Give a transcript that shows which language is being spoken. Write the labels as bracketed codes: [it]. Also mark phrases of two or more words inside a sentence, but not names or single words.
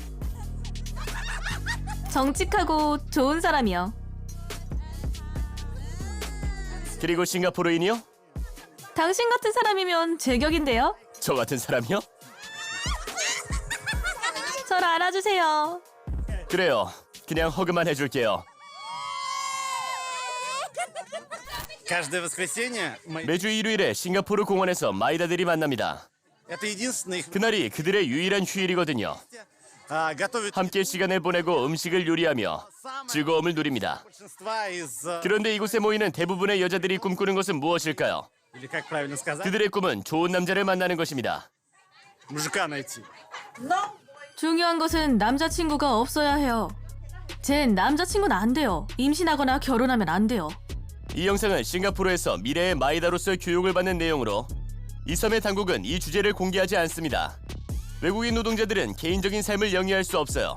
[ko] 정직하고 좋은 사람이요. 그리고 싱가포르인이요? 당신 같은 사람이면 제격인데요. 저 같은 사람이요? 저를 알아주세요. 그래요. 그냥 허그만 해줄게요. [ru] Каждое воскресенье мы... [ko] 매주 일요일에 싱가포르 공원에서 마이다들이 만납니다. [ru] Это единственный их... [ko] 그날이 그들의 유일한 휴일이거든요. [ru] готовят [ko] 함께 시간을 보내고 음식을 요리하며 즐거움을 누립니다. [ru] большинства из... [ko] 그런데 이곳에 모이는 대부분의 여자들이 꿈꾸는 것은 무엇일까요? [ru] Или как правильно сказать? [ko] 그들의 꿈은 좋은 남자를 만나는 것입니다. [ru] Мужика найти. [ko] 중요한 것은 남자친구가 없어야 해요. 쟨 남자친구는 안 돼요. 임신하거나 결혼하면 안 돼요. 이 영상은 싱가포르에서 미래의 마이다로서 교육을 받는 내용으로 이 섬의 당국은 이 주제를 공개하지 않습니다. 외국인 노동자들은 개인적인 삶을 영위할 수 없어요.